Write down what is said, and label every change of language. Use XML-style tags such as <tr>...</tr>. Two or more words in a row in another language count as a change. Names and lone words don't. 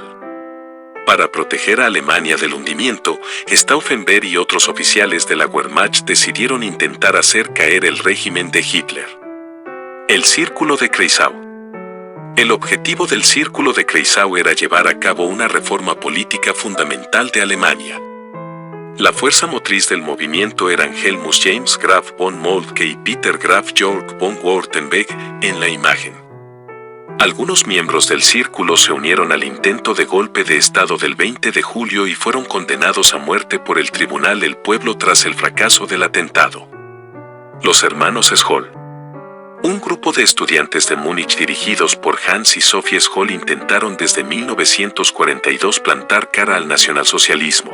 <es>Para proteger a Alemania del hundimiento, Stauffenberg y otros oficiales de la Wehrmacht decidieron intentar hacer caer el régimen de Hitler. El Círculo de Kreisau. El objetivo del Círculo de Kreisau era llevar a cabo una reforma política fundamental de Alemania. La fuerza motriz del movimiento eran Helmut James Graf von Moltke y Peter Graf Georg von Württemberg en la imagen. Algunos miembros del Círculo se unieron al intento de golpe de Estado del 20 de julio y fueron condenados a muerte por el Tribunal del Pueblo tras el fracaso del atentado. Los hermanos Scholl. Un grupo de estudiantes de Múnich dirigidos por Hans y Sophie Scholl intentaron desde 1942 plantar cara al nacionalsocialismo.</es>